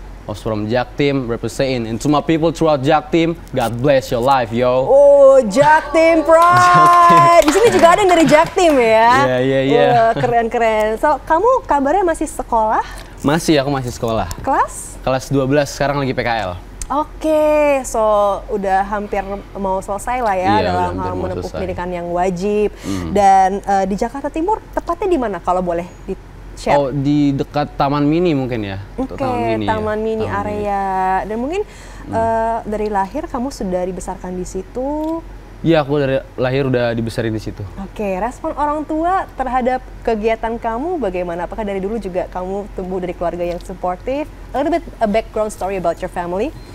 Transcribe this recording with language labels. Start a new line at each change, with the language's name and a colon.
English: I was from Jaktim, representing, and to my people throughout Jaktim, God bless your life, yo.
Indonesian: Oh, Jaktim Pride. Di sini juga ada yang dari Jaktim ya. Iya. Keren. So, kamu kabarnya masih sekolah? Aku masih sekolah. Kelas 12, sekarang lagi PKL. Oke, so udah hampir mau selesai lah ya dalam hal menempuh pendidikan yang wajib. Dan di Jakarta Timur, tepatnya di mana kalau boleh di-share? Oh, di dekat Taman Mini mungkin ya. Oke, Taman Mini area. Dan mungkin dari lahir kamu sudah dibesarkan di situ? Iya, aku dari lahir udah dibesarin di situ. Oke, respon orang tua terhadap kegiatan kamu bagaimana? Apakah dari dulu juga kamu tumbuh dari keluarga yang supportive?
English: A little bit a background story about your family.